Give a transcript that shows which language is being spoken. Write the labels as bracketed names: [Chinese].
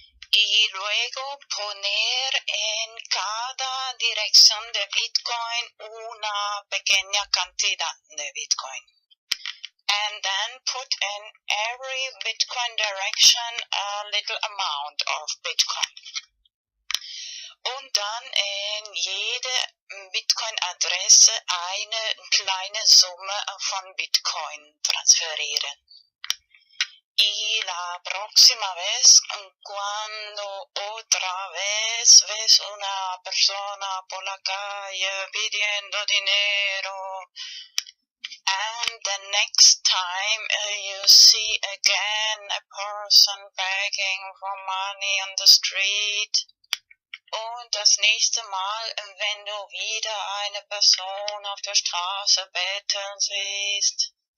[Spanish] Y luego poner en cada dirección de Bitcoin una pequeña cantidad de Bitcoin. [English] And then put in every Bitcoin direction a little amount of Bitcoin. [German] Und dann in jede Bitcoin-Adresse eine kleine Summe von Bitcoin transferieren. [Spanish] Y la próxima vez, cuando otra vez ves una persona por la calle pidiendo dinero, [English] and the next time you see again a person begging for money on the street, [German] und das nächste Mal, wenn du wieder eine Person auf der Straße betteln siehst,